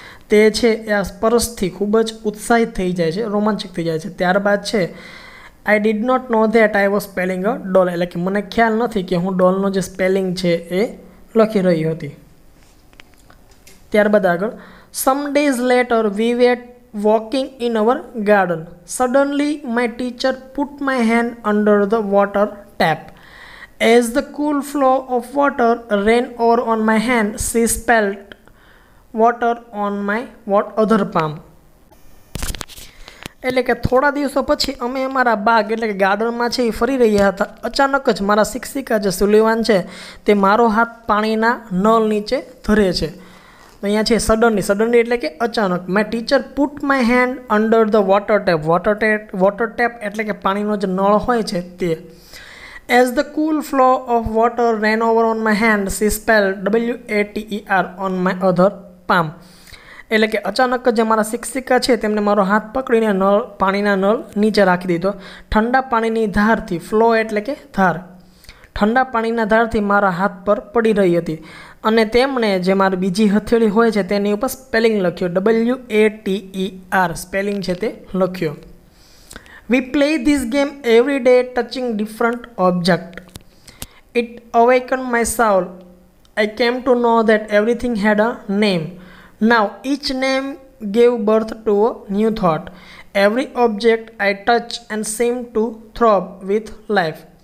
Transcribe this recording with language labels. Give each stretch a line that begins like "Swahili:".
Gujarati: તે છે એ આ સ્પર્શથી ખૂબ જ ઉત્સાહિત થઈ જાય છે, રોમાંચિક થઈ જાય છે. ત્યારબાદ છે
English: I did not know that I was spelling a doll,
Gujarati: એટલે કે મને ખ્યાલ નથી કે હું ડોલનો જે સ્પેલિંગ છે એ લખી રહી હતી. ત્યારબાદ આગળ,
English: Some days later we were walking in our garden. Suddenly my teacher put my hand under the water tap. As the cool flow of water ran over on my hand, she spilled water on my other palm.
Gujarati: એટલે કે થોડા દિવસો પછી અમે અમારા બાગ એટલે કે ગાર્ડનમાં છે એ ફરી રહ્યા હતા. અચાનક જ મારા શિક્ષિકા જે સુલિવાન છે તે મારો હાથ પાણીના નળ નીચે ધરે છે. અહીંયા છે સડનલી એટલે કે અચાનક.
English: my teacher put my hand under the water tap
Gujarati: એટલે કે પાણીનો જે નળ હોય છે તે.
English: As the cool flow of water ran over on my hand she spelled WATER on my other palm.
Gujarati: એટલે કે અચાનક જે મારા શિક્ષિકા છે તેમને મારો હાથ પકડીને પાણીના નળ નીચે રાખી દીધો. ઠંડા પાણીની ધારથી, ફ્લો એટલે કે ધાર, ઠંડા પાણીના ધારથી મારા હાથ પર પડી રહી હતી અને તેમણે જે મારી બીજી હથેળી હોય છે તેની ઉપર સ્પેલિંગ લખ્યો, WATER સ્પેલિંગ છે તે લખ્યો.
English: We play this game every day touching different object. It awakened my soul. I came to know that everything had a name. Now each name gave birth to a new thought. Every object I touch and seemed to throb with life.